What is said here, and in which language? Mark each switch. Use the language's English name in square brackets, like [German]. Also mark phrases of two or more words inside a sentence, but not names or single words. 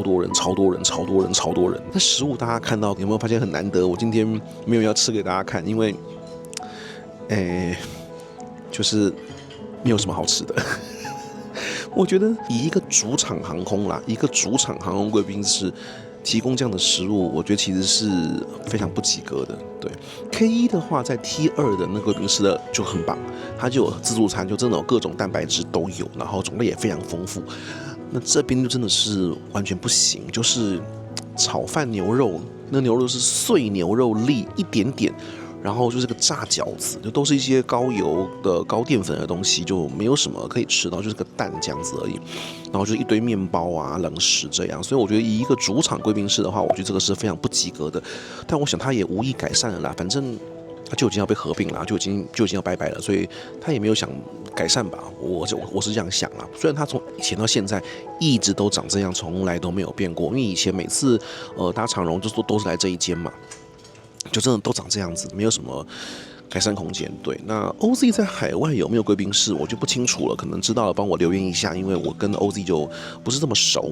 [Chinese] 那食物大家看到有沒有發現很難得？我今天沒有要吃給大家看，因為，就是沒有什麼好吃的。我覺得以一個主場航空啦，一個主場航空貴賓室提供這樣的食物，我覺得其實是非常不及格的。對 ，K1 的話在 T2 的那個貴賓室的就很棒，它就有自助餐，就真的有各種蛋白質都有，然後種類也非常豐富。那這邊就真的是完全不行，就是炒飯牛肉，那牛肉是碎牛肉粒一點點。然後就是個炸餃子，就都是一些高油的、高澱粉的東西，就沒有什麼可以吃到，就是個蛋這樣子而已。然後就一堆麵包啊、冷食這樣。所以我覺得以一個主場貴賓室的話，我覺得這個是非常不及格的。但我想他也無意改善了啦，反正他就已經要被合併了，就已經要拜拜了，所以他也沒有想改善吧。我是這樣想啦。雖然他從以前到現在一直都長這樣，從來都沒有變過。因為以前每次搭長榮就都是來這一間嘛。就真的都長這樣子，沒有什麼改善空間。對，那 OZ 在海外有沒有貴賓室，我就不清楚了，可能知道了幫我留言一下，因為我跟 OZ 就不是這麼熟。